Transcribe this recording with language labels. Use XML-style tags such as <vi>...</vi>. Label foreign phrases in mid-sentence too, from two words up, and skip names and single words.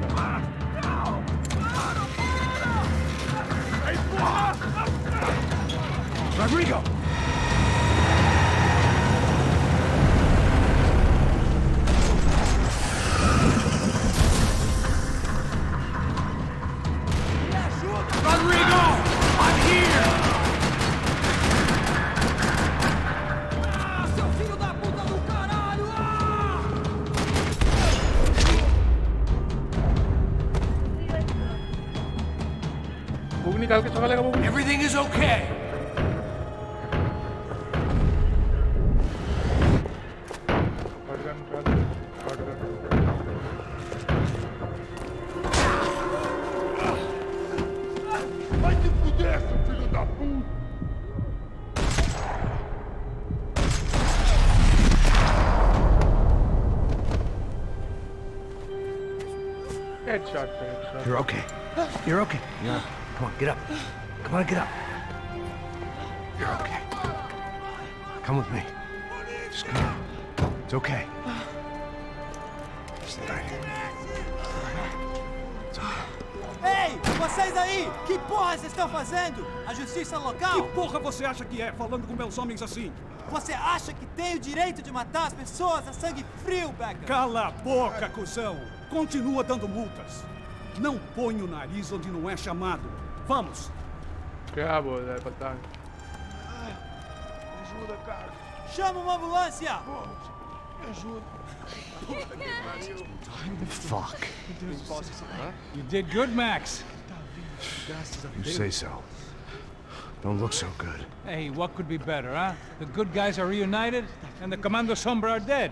<en>Rodrigo! Rodrigo! I'm here!</en> <pt>Seu filho da puta do caralho!</pt> <hi>बुक निकाल के चला लेगा बुक.</hi> <en>Everything is okay!</en> <pt>Vai te fuder, seu filho da puta!</pt> <en>Headshot. You're okay. You're okay. Yeah. Come on, get up. Come on, get up. You're okay. Come with me. Just come on. It's okay. Stay right here. It's okay.</en> <pt>Ei, vocês aí! Que porra vocês estão fazendo? A justiça Que local? porra você acha que é, falando com meus homens assim? Você acha que tem o direito de matar as pessoas a sangue frio, Becker? Cala a boca, cuzão! Continua dando multas. Não põe o nariz onde não é chamado. Vamos!</pt> <hi>क्या बोल रहा है पता नहीं.</hi> <pt>Chama uma ambulância!</pt> <en>Fuck. You did good, Max. You say so. Don't look so good. Hey, what could be better, huh? The good guys are reunited, and the Commando Sombra are dead.</en>